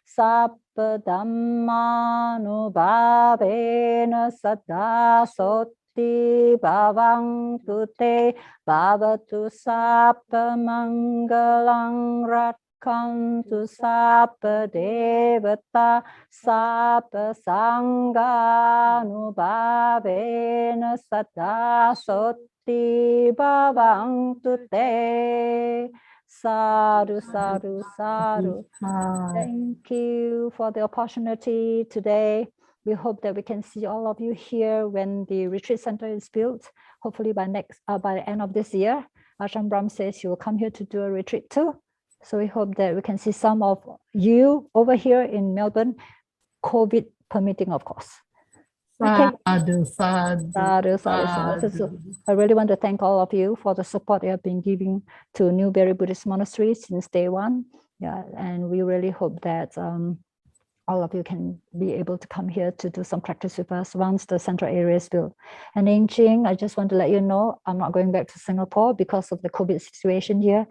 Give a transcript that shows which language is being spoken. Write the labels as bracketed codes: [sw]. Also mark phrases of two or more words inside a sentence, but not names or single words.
[pi] sapa dhamma nubhavena sada soti sotti bhavantu te bhavatu sabba mangalang ratkantu sabba devata sabba sanghanubhavena sada sotti bhavantu te. Sadhu, sadhu, sadhu. [en] Thank you for the opportunity today. We hope that we can see all of you here when the retreat center is built. Hopefully by the end of this year. Ajahn Brahm says he will come here to do a retreat too. So we hope that we can see some of you over here in Melbourne, COVID permitting, of course. Okay. [pi] Sadhu, sadhu, Sadhu, sadhu, sadhu. [en] So I really want to thank all of you for the support you have been giving to Newberry Buddhist Monastery since day one. Yeah, and we really hope that all of you can be able to come here to do some practice with us once the central area is built. And in Ching, I just want to let you know, I'm not going back to Singapore because of the COVID situation here.